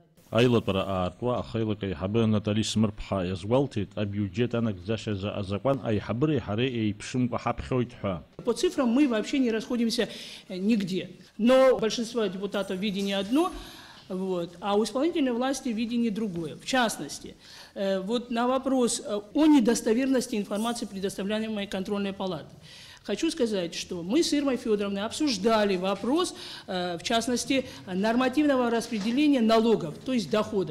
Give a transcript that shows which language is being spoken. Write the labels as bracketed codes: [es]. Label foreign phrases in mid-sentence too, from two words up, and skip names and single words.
[ab] Аилатара аартуа ахайлак айхабы Натали Смырԥҳа иазгәалҭеит абиуџьет анагӡашьазы азакәан аиҳабыреи ҳареи еиԥшымкәа ҳаԥхьоит ҳәа. [ru] По цифрам мы вообще не расходимся нигде. Но большинство депутатов видение одно, а у исполнительной власти видение другое. В частности, вот на вопрос о недостоверности информации, предоставляемой контрольной палатой. Хочу сказать, что мы с Ирмой Федоровной обсуждали вопрос, в частности, нормативного распределения налогов, то есть доходов.